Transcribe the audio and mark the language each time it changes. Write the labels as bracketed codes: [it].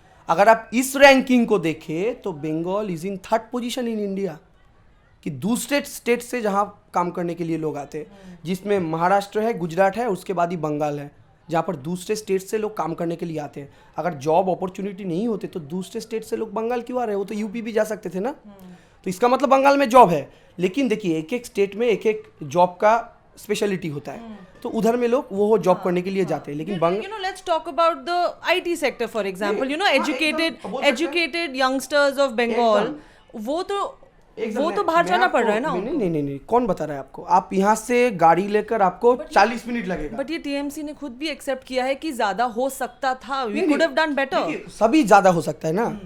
[hi] अगर आप इस रैंकिंग को देखें तो Bengal [en] is in 3rd position in India, [hi] कि दूसरे स्टेट से जहाँ काम करने के लिए लोग आते हैं, जिसमें महाराष्ट्र है, गुजरात है, उसके बाद ही बंगाल है, जहाँ पर दूसरे स्टेट से लोग काम करने के लिए आते हैं। अगर जॉब अपॉर्चुनिटी नहीं होते तो दूसरे स्टेट से लोग बंगाल क्यों आ रहे हैं? वो तो यूपी भी जा सकते थे ना। तो इसका मतलब बंगाल में जॉब है, लेकिन देखिए एक एक स्टेट में एक एक जॉब का स्पेशलिटी होता है, तो उधर में लोग वो जॉब करने के लिए जाते हैं। लेकिन [en] let's talk about the IT sector for example. Educated youngsters of Bengal, [hi] वो तो बाहर जाना पड़ रहा है ना। नहीं, कौन बता रहा है आपको? आप यहाँ से गाड़ी लेकर आपको 40 मिनट लगेगा। बट ये टीएमसी ने खुद भी एक्सेप्ट किया है कि ज्यादा हो सकता था, [en] we could have done better। [hi] सभी ज्यादा हो सकता है ना।